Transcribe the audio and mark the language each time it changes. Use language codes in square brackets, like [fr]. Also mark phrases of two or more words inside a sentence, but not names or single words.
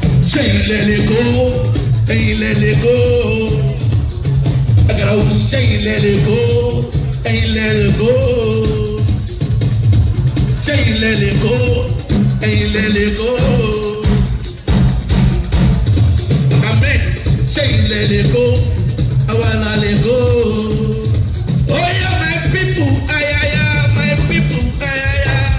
[yo] Ṣé ilẹ̀ lè kó? Ẹ̀yin lẹ lè kó. Àgàrà ò, ṣé ilẹ̀ lè kó? Ẹ̀yin lẹ lè kó. Ṣé ilẹ̀ lè kó? Ẹ̀yin lẹ lè kó. Amen. Ṣé ilẹ̀ lè kó? Àwa la lè kó. [en] Oh yeah, my people, ayaya, my people, ayaya.